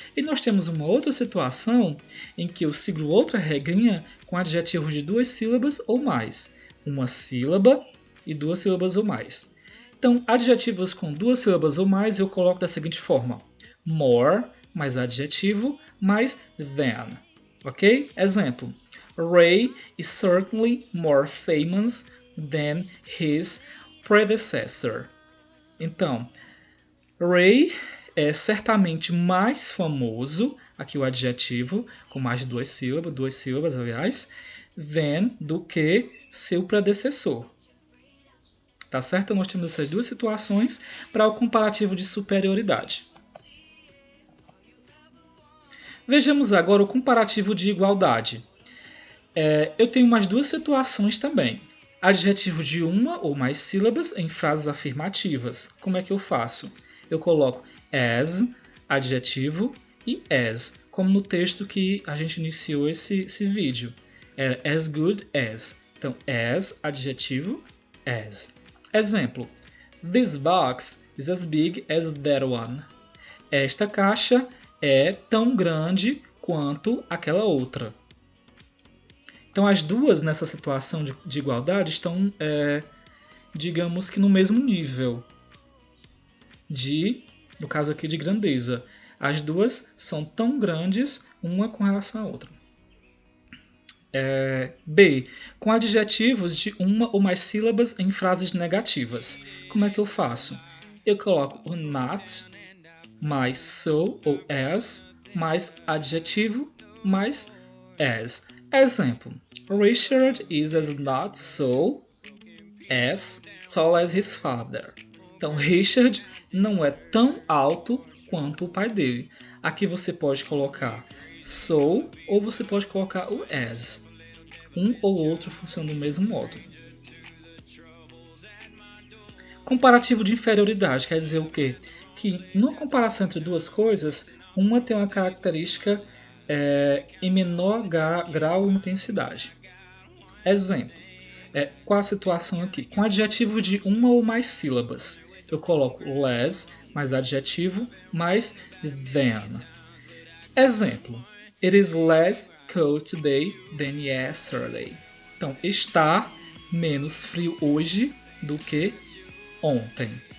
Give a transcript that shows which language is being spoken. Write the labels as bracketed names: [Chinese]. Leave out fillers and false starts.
[Portuguese] E nós temos uma outra situação em que eu sigo outra regrinha com adjetivos de 2 sílabas ou mais. Uma sílaba e 2 sílabas ou mais. Então, adjetivos com 2 sílabas ou mais eu coloco da seguinte forma. More, mais adjetivo, mais than. Ok? Exemplo. [English] Ray is certainly more famous than his predecessor. [Portuguese] Então, [English] Ray [Portuguese] é certamente mais famoso, aqui o adjetivo, com mais de duas sílabas, aliás, than, do que seu predecessor. Tá certo? Nós temos essas duas situações para o comparativo de superioridade. Vejamos agora o comparativo de igualdade. Eu tenho mais duas situações também. Adjetivo de uma ou mais sílabas em frases afirmativas. Como é que eu faço? Eu coloco as, adjetivo, e as, como no texto que a gente iniciou esse vídeo. É [English] as good as. [Portuguese] Então, as, adjetivo, as. Exemplo. [English] This box is as big as that one. [Portuguese] Esta caixa é tão grande quanto aquela outra. Então, as duas nessa situação de igualdade estão, digamos que no mesmo nível no caso aqui, de grandeza. As duas são tão grandes, uma com relação à outra. B. Com adjetivos de uma ou mais sílabas em frases negativas. Como é que eu faço? Eu coloco o not, mais so ou as, mais adjetivo, mais as. Exemplo. [English] Richard is as not so as tall as his father. [Portuguese] Então, Richard não é tão alto quanto o pai dele. Aqui você pode colocar so ou você pode colocar o as. Um ou outro funciona do mesmo modo. Comparativo de inferioridade quer dizer o quê? Que numa comparação entre duas coisas, uma tem uma característica em menor grau e intensidade. Exemplo. Qual a situação aqui? Com adjetivo de uma ou mais sílabas. Eu coloco less, mais adjetivo, mais than. Exemplo. [English] It is less cold today than yesterday. [Portuguese] Então, está menos frio hoje do que ontem.